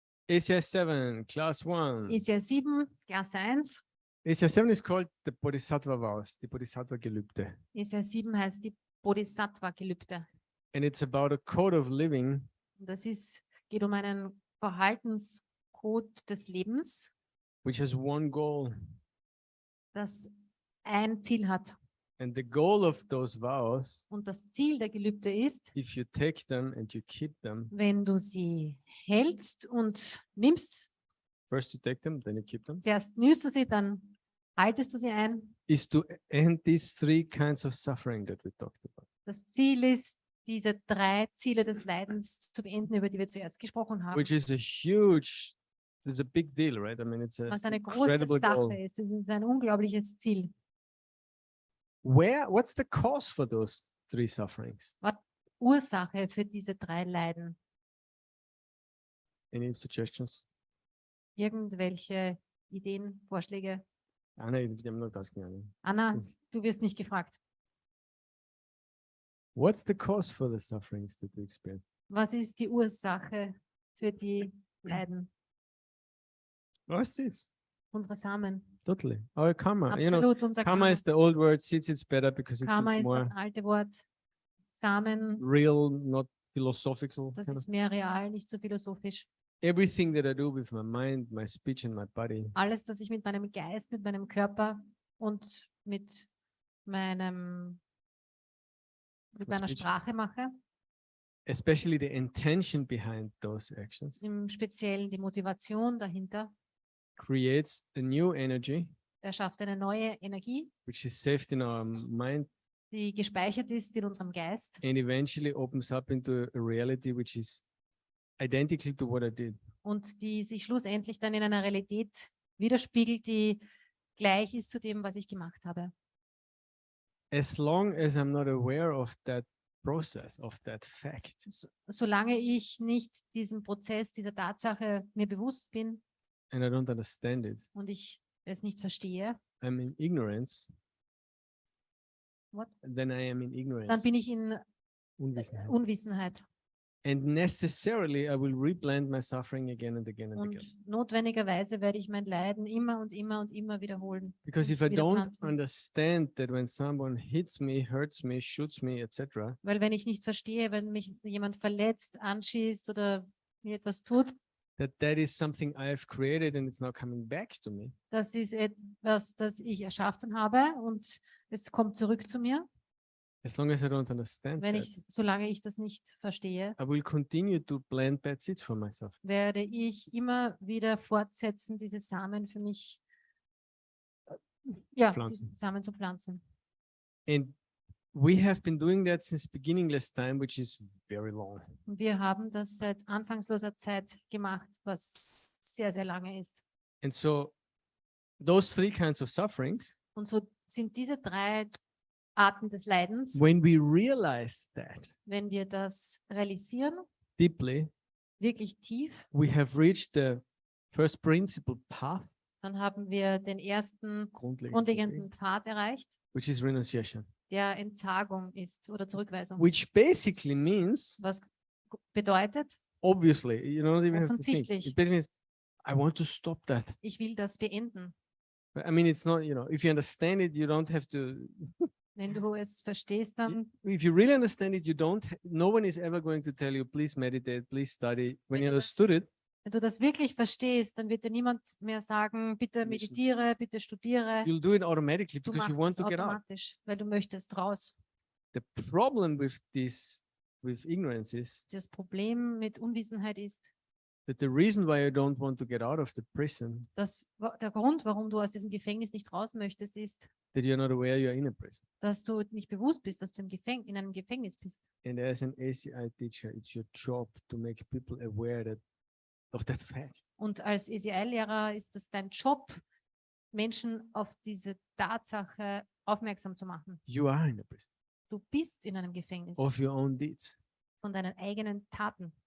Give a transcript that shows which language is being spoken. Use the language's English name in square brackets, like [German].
[English] ACI 7, class 1. [German] Ist ja 7, Klasse 1. [English] ACI 7 is called the Bodhisattva vows, the Bodhisattva Gelübde. [German] Ist ja 7 heißt die Bodhisattva-Gelübde. [English] And it's about a code of living [German] Und das geht um einen Verhaltenscode des Lebens, [English] which has one goal. [German] das ein Ziel hat. [English] And the goal of those vows, [German] Und das Ziel der Gelübde ist, [English] if you take them and you keep them, [German] wenn du sie hältst und nimmst, [English] first you take them, then you keep them, [German] zuerst nimmst du sie, dann haltest du sie ein. [English] is to end these three kinds of suffering that we talked about. [German] Das Ziel ist, diese 3 Ziele des Leidens zu beenden, über die wir zuerst gesprochen haben. [English] Which is it's a big deal, right? I mean, it's an [German] Was eine große [English] incredible goal. [German] Sache ist. Es ist ein unglaubliches Ziel. [English] What's the cause for those three sufferings? [German] Ursache für diese 3 Leiden. [English] Any suggestions? [German] Irgendwelche Ideen, Vorschläge? [English] Anna, I'm not asking Anna. [German] Anna, [English] Yes. [German] du wirst nicht gefragt. [English] What's the cause for the sufferings that we experience? [German] Was ist die Ursache für die Leiden? [English] What's this? [German] Unsere Samen. [English] Totally. Our karma. You know, [German] Absolut, unser [English] karma [German] Karma. [English] is the old word. It's better because it [German] Karma [English] feels [German] ist [English] more [German] das alte Wort. Samen, [English] real, not philosophical. [German] das [English] kind of. [German] ist mehr real, nicht so philosophisch. [English] Everything that I do with my mind, my speech, and my body [German] Alles, das ich mit meinem Geist, mit meinem Körper und mit meiner [English] Speech. [German] Sprache mache, [English] especially the intention behind those actions, [German] im Speziellen die Motivation dahinter, [English] creates a new energy [German] schafft eine neue Energie, [English] which is saved in our mind [German] die gespeichert ist in unserem Geist [English] and eventually opens up into a reality which is identical to what I did. [German] und die sich schlussendlich dann in einer Realität widerspiegelt, die gleich ist zu dem, was ich gemacht habe. [English] As long as I'm not aware of that process, of that fact, [German] Solange ich nicht diesem Prozess, dieser Tatsache mir bewusst bin [English] and I don't understand it, [German] und ich es nicht verstehe, [English] I'm in ignorance, What? then I am in [German] dann ignorance, bin ich in Unwissenheit. Unwissenheit. [English] And necessarily I will reblend my suffering again and again and again. [German] Und notwendigerweise werde ich mein Leiden immer und immer und immer wiederholen. [English] Because [German] und [English] if I don't [German] wiederpflanzen. [English] understand that when someone hits me, hurts me, shoots me, etc., [German] Weil wenn ich nicht verstehe, wenn mich jemand verletzt, anschießt oder mir etwas tut, [English] that is something I have created and it's now coming back to me, [German] das ist etwas, das ich erschaffen habe und es kommt zurück zu mir. [English] as long as I don't understand that, [German] Solange ich das nicht verstehe, [English] I will continue to plant bad seeds for myself. [German] werde ich immer wieder fortsetzen, diese Samen für mich, Pflanzen. diese Samen zu pflanzen. [English] And we have been doing that since beginningless time, which is very long. [German] Und wir haben das seit anfangsloser Zeit gemacht, was sehr, sehr lange ist. [English] And so those three kinds of sufferings, [German] Und so sind diese drei Arten des Leidens, [English] when we realize that [German] wenn wir das realisieren, [English] deeply, [German] wirklich tief, [English] we have reached the first principle path, [German] dann haben wir den ersten grundlegenden grundlegenden Pfad erreicht, [English] which is renunciation, [German] der Entsagung ist oder Zurückweisung. [English] which basically means, [German] Was bedeutet, [English] obviously, you don't even have to think. [German] Offensichtlich. [English] It basically means, I want to stop that. [German] ich will das beenden. [English] I mean, it's not, if you understand it, you don't have to, [German] Wenn du es verstehst, dann, [English] if you really understand it, no one is ever going to tell you, please meditate, please study. When [German] Wenn [English] you [German] du das- [English] understood it, [German] wenn du das wirklich verstehst, dann wird dir niemand mehr sagen, bitte meditiere, bitte studiere. [English] you'll do it automatically [German] Du [English] because you [German] machst [English] want [German] es [English] to get out. [German] automatisch, weil du möchtest raus. [English] The problem with ignorance is [German] Das Problem mit Unwissenheit ist, [English] that the reason why you don't want to get out of the prison, [German] dass der Grund, warum du aus diesem Gefängnis nicht raus möchtest, ist, [English] that you're not aware you're in a prison. [German] dass du nicht bewusst bist, dass du in einem Gefängnis bist. [English] And as an ACI teacher, it's your job to make people aware of that fact. [German] Und als ACI-Lehrer ist es dein Job, Menschen auf diese Tatsache aufmerksam zu machen. [English] You are in a prison [German] Du bist in einem Gefängnis [English] of your own deeds. [German] von deinen eigenen Taten.